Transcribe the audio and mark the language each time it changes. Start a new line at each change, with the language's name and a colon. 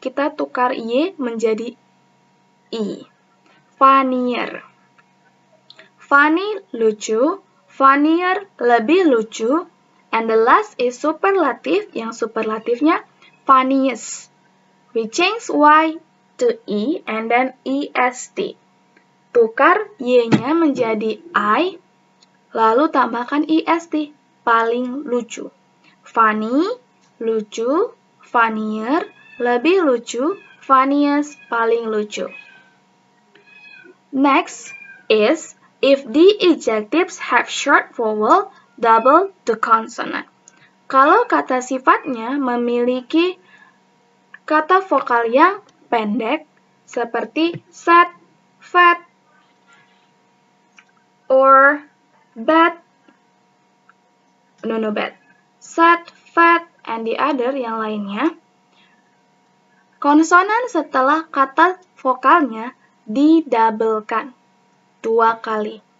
Indonesian: Kita tukar Y menjadi I. Funnier. Funny, lucu. Funnier, lebih lucu.
English: And the last is superlative.
Indonesian: Yang superlatifnya funniest.
English: We change Y to E and then EST.
Indonesian: Tukar Y-nya menjadi I, lalu tambahkan EST. Paling lucu. Funny, lucu, funnier, lebih lucu, funniest, paling lucu.
English: Next is if the adjectives have short vowel, double the consonant.
Indonesian: Kalau kata sifatnya memiliki kata vokal yang pendek, seperti sad, fat, or bad, bad, sad, fat, and the other yang lainnya, konsonan setelah kata vokalnya didabelkan 2 kali.